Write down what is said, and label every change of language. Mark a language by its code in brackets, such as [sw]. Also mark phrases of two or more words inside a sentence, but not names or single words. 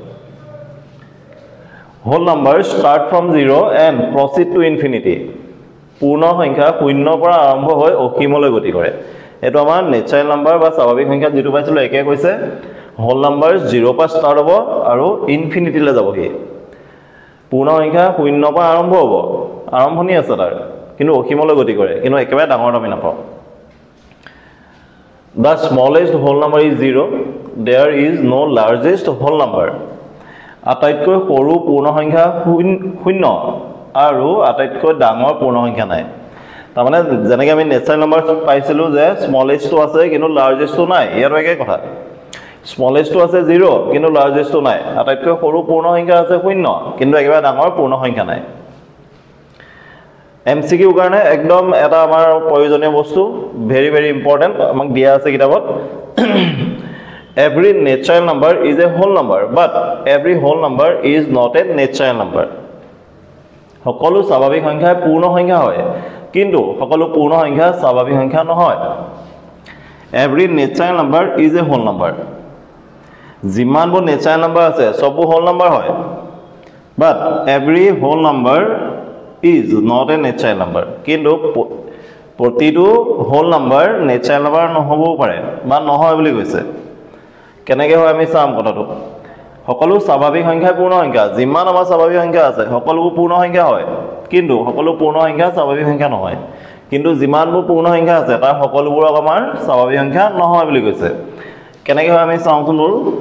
[en] whole number start from 0 and proceed to infinity [as] পূৰ্ণ সংখ্যা শূন্যৰ পৰা আৰম্ভ হৈ অসীমলৈ গতি কৰে এইটো আমাৰ [en] natural number [as] বা স্বাভাৱিক সংখ্যা যেটো পাইছিলো একে কৈছে [en] whole number [as] 0 পৰা ষ্টাৰ্ট হ'ব আৰু ইনফিনিটিলৈ যাবহি পূৰ্ণ সংখ্যা শূন্যৰ পৰা আৰম্ভ হ'ব আৰম্ভণি আছে তাৰ কিন্তু অসীমলৈ গতি কৰে কিন্তু একেবাৰে ডাঙৰ আমি নাপাওঁ [en] The smallest whole number is 0 there is no largest whole number [as] আটাইতকৈ সৰু পূৰ্ণ সংখ্যা শূন্য আৰু আটাইতকৈ ডাঙৰ পূৰ্ণ সংখ্যা নাই তাৰমানে যেনেকৈ আমি [en] natural number [as] পাইছিলোঁ যে স্মলেষ্টটো আছে কিন্তু লাৰ্জেষ্টটো নাই ইয়াৰ একে কথা স্মলেষ্টটো আছে 0 কিন্তু লাৰ্জেষ্টটো নাই আটাইতকৈ সৰু পূৰ্ণ সংখ্যা আছে শূন্য কিন্তু একেবাৰে ডাঙৰ পূৰ্ণ সংখ্যা নাই MCQ কাৰণে একদম এটা আমাৰ প্ৰয়োজনীয় বস্তু [en] very very important [as] আমাক দিয়া আছে কিতাপত [en] Every natural number is a whole number but every whole number is not a natural number [as] সকলো স্বাভাৱিক সংখ্যা পূৰ্ণ সংখ্যা হয় কিন্তু সকলো পূৰ্ণ সংখ্যা স্বাভাৱিক সংখ্যা নহয় [en] Every natural number is a whole number [as] যিমানবোৰ [en] natural number [as] আছে সববোৰ [en] whole number [as] হয় [en] but every whole number is not a natural number [as] কিন্তু প্ৰতিটো [en] whole number natural number [as] নহবও পাৰে বা নহয় বুলি কৈছে কেনেকৈ হয় আমি চাম কথাটো সকলো স্বাভাৱিক সংখ্যা পূৰ্ণ সংখ্যা যিমান আমাৰ স্বাভাৱিক সংখ্যা আছে সকলোবোৰ পূৰ্ণ সংখ্যা হয় কিন্তু সকলো পূৰ্ণ সংখ্যা স্বাভাৱিক সংখ্যা নহয় কিন্তু যিমানবোৰ পূৰ্ণ সংখ্যা আছে তাৰ সকলোবোৰ আমাৰ স্বাভাৱিক সংখ্যা নহয় বুলি কৈছে কেনেকৈ হয় আমি চাওঁচোন বাৰু